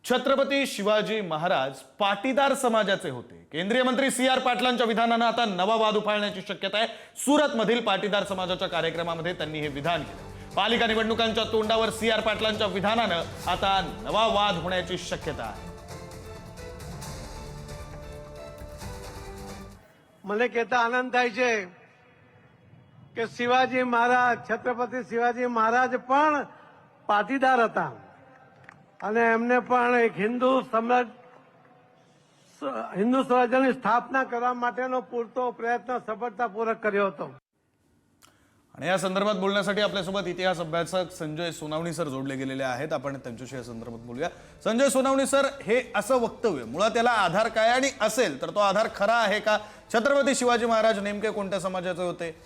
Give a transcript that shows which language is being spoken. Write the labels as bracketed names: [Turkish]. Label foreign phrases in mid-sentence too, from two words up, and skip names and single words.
[Marathi] छत्रपती शिवाजी महाराज पाटीदार समाजाचे होते। केंद्रीय मंत्री सी.आर. पाटलांच्या विधानाने आता नवा वाद उफाळण्याची शक्यता आहे। सुरत मधील पाटीदार समाजाच्या कार्यक्रमामध्ये त्यांनी हे विधान केले। पालिका निवडणुकांच्या तोंडावर सी.आर. पाटलांच्या विधानाने आता नवा वाद होण्याची शक्यता आहे। [Gujarati] મને કહેતા આનંદ થાય છે કે શિવાજી મહારાજ છત્રપતિ શિવાજી મહારાજ પણ પાટીદાર હતા અને એમને પણ એક હિન્દુ સ્વરાજ્યની સ્થાપના કરવા માટેનો પૂરતો પ્રયત્ન સફળતાપૂર્વક કર્યો હતો। [Marathi] आणि या संदर्भात बोलण्यासाठी आपल्यासोबत इतिहास अभ्यासक संजय सोनावणी सर जोडले गेलेले आहेत। आपण त्यांच्याशी या संदर्भात बोलूया। संजय सोनावणी सर, हे असं वक्तव्य मुळात त्याला आधार काय आणि असेल तर तो आधार खरा आहे का? छत्रपती शिवाजी महाराज नेमके कोणत्या समाजाचे होते?